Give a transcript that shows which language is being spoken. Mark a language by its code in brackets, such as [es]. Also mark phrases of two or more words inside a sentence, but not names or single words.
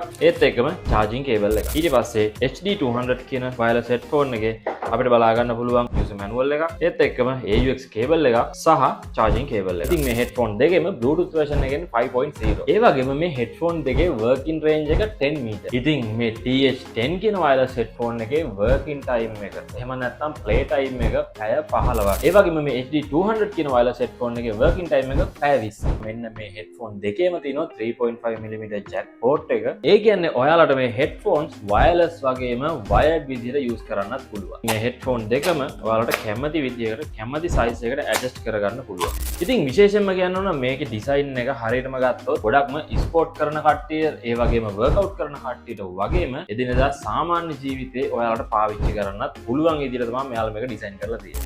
[si] ඒත් එක්කම [en] charging cable [si] එකක්. ඊට පස්සේ HD 200 කියන [en] wireless headphone [si] එකේ අපිට බලා ගන්න පුළුවන් [en] user manual [si] එකක්. ඒත් එක්කම [en] AUX cable [si] එකක් සහ [en] charging cable [si] එකක්. ඉතින් මේ headphone දෙකේම [en] Bluetooth version [si] එකෙන් 5.0. ඒ වගේම මේ headphone දෙකේ [en] working range [si] එක 10 meter. ඉතින් මේ TH10 කියන [en] wireless headphone [si] එකේ [en] working time [si] එක එහෙම නැත්නම් [en] play time [si] එක පැය 15ක්. ඒ වගේම මේ HD 200 කියන [en] wireless headphone [si] එකේ [en] working time [si] එක පැය 20. මෙන්න මේ headphone දෙකේම තියෙනවා 3.5 mm [en] jack port [si] එක. ඒ කියන්නේ ඔයාලට මේ [en] headphones wireless [si] වගේම wired විදිහට use කරන්නත් පුළුවන්. මේ headphone දෙකම ඔයාලට කැමති විදිහකට කැමති size එකට adjust කරගන්න පුළුවන්. ඉතින් විශේෂයෙන්ම කියන්න ඕන මේකේ design එක හරියටම ගත්තොත් ගොඩක්ම ස්පෝර්ට් කරන කට්ටිය ඒ වගේම වර්ක්අවුට් කරන කට්ටියට වගේම එදිනෙදා සාමාන්‍ය ජීවිතේ ඔයාලට පාවිච්චි කරන්නත් පුළුවන් විදිහට තමයි මෙයාලා මේක ඩිසයින් කරලා තියෙන්නේ.